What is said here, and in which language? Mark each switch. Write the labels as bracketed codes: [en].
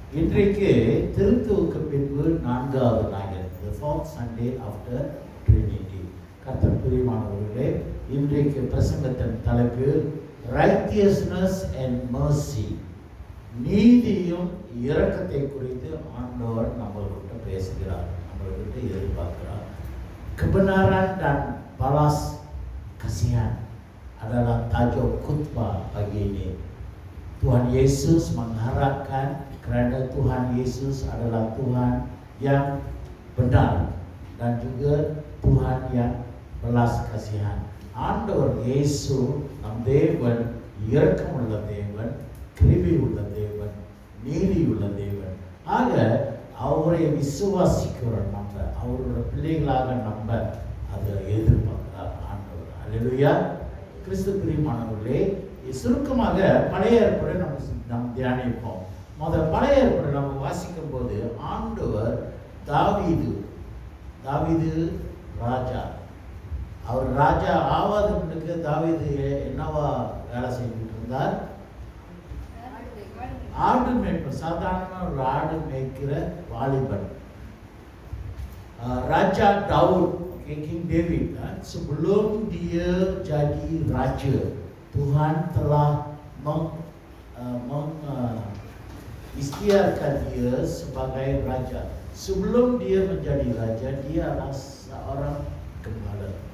[ta] இன்றைக்கு திருத்துவுக்கு பின்பு 4வது ஞாயிறு, [en] the fourth Sunday after Trinity. [ta] கர்த்தர் பிரியமானவர்களே, இன்றைக்கு பிரசங்கத்தின் தலைப்பு ரைட்டியஸ்னஸ் அண்ட் மர்சி, நீதியும் இரக்கத்தை குறித்து ஆண்டவர் நம்மள்கிட்ட பேசுகிறார், நம்மள்கிட்ட எதிர்பார்க்கிறார். [ms] kebenaran dan balas kasihan adalah tajuk khutbah pagi ini. Tuhan Yesus mengharapkan kerana Tuhan Yesus adalah Tuhan yang benar dan juga Tuhan yang belas kasihan. [ta] ஆண்டவர் இயேசு நம் தேவன் இரக்கமுள்ள தேவன், கிருபையுள்ள தேவன், நீதியுள்ள தேவன். ஆக அவரை விசுவாசிக்கிற நம்ம, அவரோட பிள்ளைகளாக நம்ம அதை எதிர்பார்க்கிறார் ஆண்டவர். அல்லேலூயா. கிறிஸ்து பிரியமானவர்களே, சுருக்கமாக பழைய ஏற்பாடை நம்ம தியானிப்போம். பழைய ஏற்பாடை நம்ம வாசிக்கும் போது ஆண்டவர் தாவீது ராஜா, அவர் ராஜா ஆவாதவனுக்கு தாவீது என்னவா வேலை செஞ்சுட்டு இருந்தார்? ஆடு மேய்ப்பர், சாதாரண ஒரு ஆடு மேய்க்கிற வாலிபன். [ms] ராஜா தாவூத், King David, sebelum dia jadi raja, Tuhan telah mengisytiharkan dia sebagai raja. Sebelum dia menjadi raja, dia adalah seorang gembala.